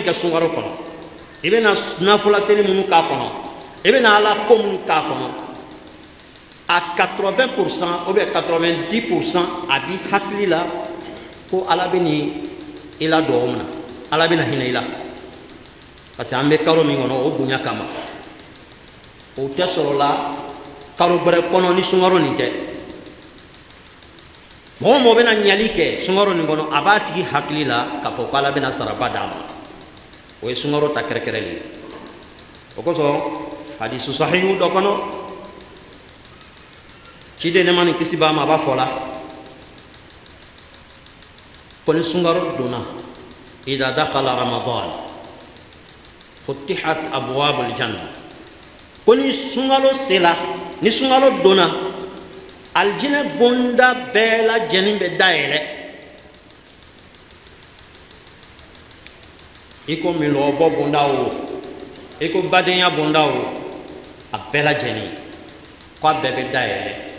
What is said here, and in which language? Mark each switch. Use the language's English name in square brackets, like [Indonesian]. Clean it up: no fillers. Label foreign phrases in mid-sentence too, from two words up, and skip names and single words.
[Bambara] kɛ sunkalo kɔnɔ i bɛna nafulaseli minnu k'a kɔnɔ i bɛna ala ko minnu k'a kɔnɔ a 80% [French] ou bien [Bambara] 90% a b'i hakili la ko ala bɛ nin i la dɔgɔ min na ala bɛna hinɛ i la [French] parce que [Bambara] an bɛ kalo min kɔnɔ o bonya kama o tɛ sɔrɔ la kalo bɛrɛ kɔnɔ ni sunkalo nin tɛ mɔgɔ o mɔgɔ bɛna ɲali kɛ sunkalo nin kɔnɔ a b'a tigi hakili la k'a fɔ ko ala bɛna saraba d'a ma o ye sunkalo ta kɛrɛkɛrɛ le ye o kosɔn hadisu sahihu dɔ kɔnɔ ciden nema ni kisi b'a ma a b'a fɔ la ko ni sunkalo donna [Arabic] إذا دخل رمضان فتحت أبواب الجنة [Bambara] ko ni sunkalo sela ni sunkalo donna aljinɛ bonda bɛɛ lajɛlen bɛ dayɛlɛ i ko minɔgɔbɔ bonda o i ko badenya bonda o a bɛɛ lajɛlen ko a bɛɛ bɛ dayɛlɛ